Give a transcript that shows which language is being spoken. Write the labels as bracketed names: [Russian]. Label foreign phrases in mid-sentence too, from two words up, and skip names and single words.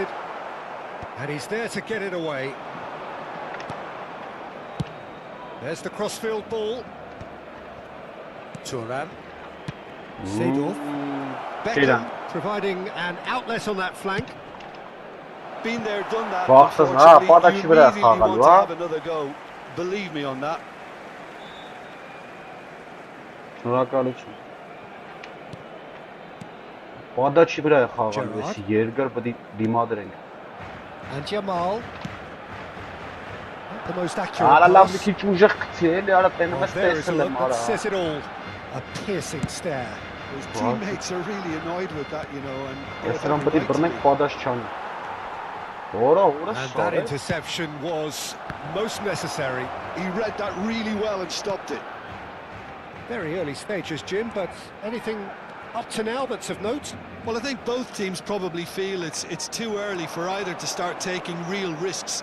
[English] And he's there to get it away. There's the crossfield ball. Thuram. Seedorf. Beckham providing an outlet on that flank. Been there, done that. Unfortunately, you really want to have another go. Believe me on that. [Armenian] Պատաչի վրա է խաղալու էսի երկար պետք է դիմադրենք։ [English] And Jamal. The most accurate [Armenian] Լավ [English] pass. [Armenian] մի քիչ ուժեղ գցի էլի, արա տենում ես [English] There is a [Armenian] տեսել [English] look [Armenian] եմ [English] that [Armenian] արա։ [English] says it all. A piercing stare. His teammates are really annoyed with that, you know, and [Armenian] Ես նրան պետք է բռնենք պատաչ չանի։ [English] And that interception was most necessary. He read that really well and stopped it. Very early stages, Jim, but anything up to now that's of note? Well, I think both teams probably feel it's too early for either to start taking real risks.